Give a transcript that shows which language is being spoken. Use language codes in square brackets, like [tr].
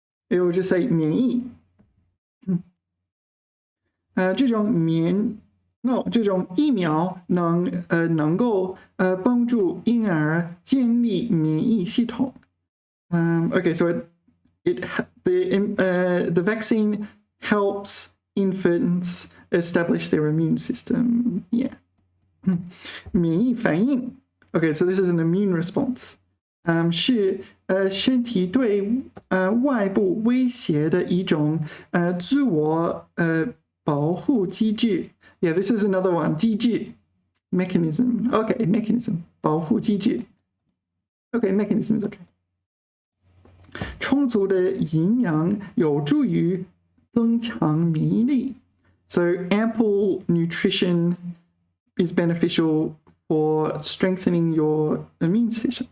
[en] It will just say [zh] 免疫这种疫苗能够帮助婴儿建立免疫系统 [en] Okay, so the vaccine helps infants establish their immune system. Yeah. 免疫反应 Okay, so this is an immune response. [zh] 是身体对外部威胁的一种自我保护机制 [en] Yeah, this is another one. 机制 mechanism. Okay, mechanism 保护机制 Okay, mechanism is okay. [zh] 充足的营养有助于增强免疫力 [en] So ample nutrition is beneficial for strengthening your immune system.